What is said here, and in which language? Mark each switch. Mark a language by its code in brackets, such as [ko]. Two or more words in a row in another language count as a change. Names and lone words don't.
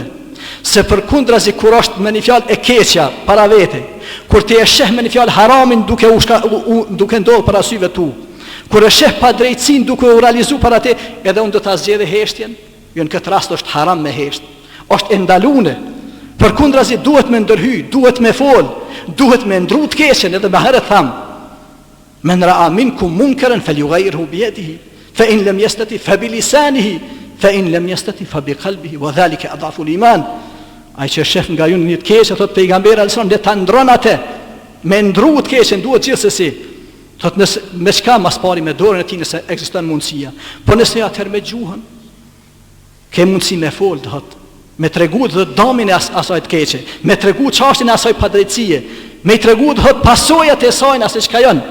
[sq] Se përkundrazi kur është me një fjalë e keqja para vete, kur ti e sheh me një fjalë haramin duke ndodhur para syve tu, kur e sheh pa drejtësinë duke u realizuar para te, edhe unë do ta zgjedh heshtjen. Jo, në këtë rast është haram me hesht, është e ndaluar. Përkundrazi duhet me ndërhy, duhet me fol, duhet me ndru të keqen, edhe më herët tham [ar] من رأى منكم منكرا فليغيره بيده فإن لم يستطع فبلسانه فإن لم يستطع فبقلبه وذلك أضعف الإيمان. [sq] Ai që shef nga ju një të keqe, thot pejgamberi alson, le ta ndron atë. Me ndru të keqen duhet gjithsesi. Thot nëse me çka mas pari me dorën e tij nëse ekziston mundësia. Po nëse atëherë me gjuhën ke mundësi me fol, thot, me tregu të damin e asaj të keqe, me tregu çështjen e asaj padrejtësie, me tregu thot pasojat e saj asaj çka janë.